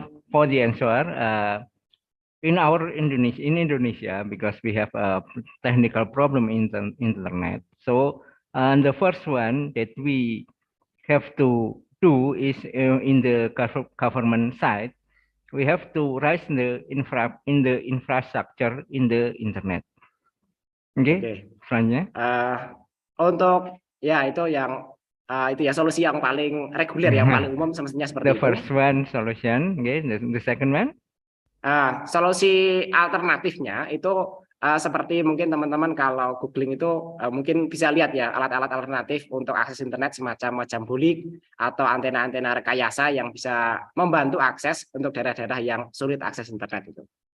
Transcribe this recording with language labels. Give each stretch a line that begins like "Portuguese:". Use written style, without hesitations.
English: for the answer in Indonesia because we have a technical problem in the internet. So the first one that we have to do is in the government side, we have to raise the infrastructure in the internet.
Indonesian: Oke. Selanjutnya. Untuk ya itu ya solusi yang paling reguler yang paling umum semestinya seperti itu.
English: The first one solution, the second one.
Indonesian: Solusi alternatifnya itu seperti mungkin teman-teman kalau googling itu mungkin bisa lihat ya alat-alat alternatif untuk akses internet semacam bulik atau antena-antena rekayasa yang bisa membantu akses untuk daerah-daerah yang sulit akses internet itu.